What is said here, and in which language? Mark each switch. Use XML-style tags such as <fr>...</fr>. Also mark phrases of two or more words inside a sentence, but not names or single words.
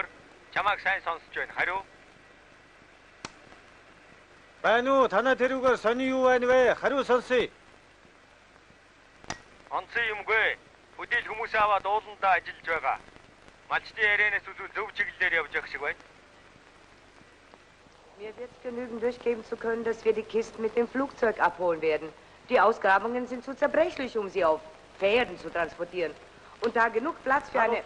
<mn>Чамайг сайн сонсож байна. Хариу. Байна уу? Танаа тэрүүгээр сони юу байна вэ? Хариу сонсъё. Онцгой юмгүй. Бүдийл хүмүүс аваад ууландаа ажиллаж байгаа. Малчдын ярианаас үзвэл зөв чиглэлээр явж явах шиг байна.</mn> <de>Mir wird genügend durchgeben zu können, dass wir die Kisten mit dem Flugzeug abholen werden. Die Ausgrabungen sind zu zerbrechlich, um sie auf Pferden zu transportieren. Und da genug Platz für eine...</de>